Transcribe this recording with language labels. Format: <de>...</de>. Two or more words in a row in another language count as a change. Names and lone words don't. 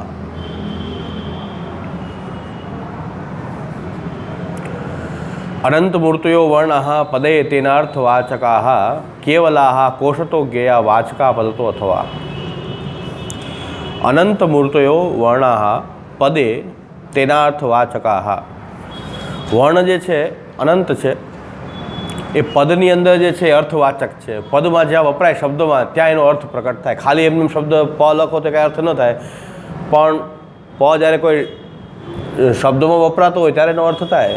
<sa>अनन्तमूर्तयो वर्णाः पदे तेनार्थवाचकाः केवलाः कोशतो ज्ञेया वाचका पदतो अथवा. अनन्तमूर्तयो वर्णाः पदे तेनार्थवाचकाः.</sa> <gu>વર્ણ જે છે અનંત છે, એ પદની અંદર જે છે અર્થવાચક છે. પદમાં જ્યાં વપરાય શબ્દોમાં ત્યાં એનો અર્થ પ્રકટ થાય. ખાલી એમનો શબ્દ પ લખો તો કાંઈ અર્થ ન થાય, પણ પ જ્યારે કોઈ શબ્દોમાં વપરાતો હોય ત્યારે એનો અર્થ થાય.</gu>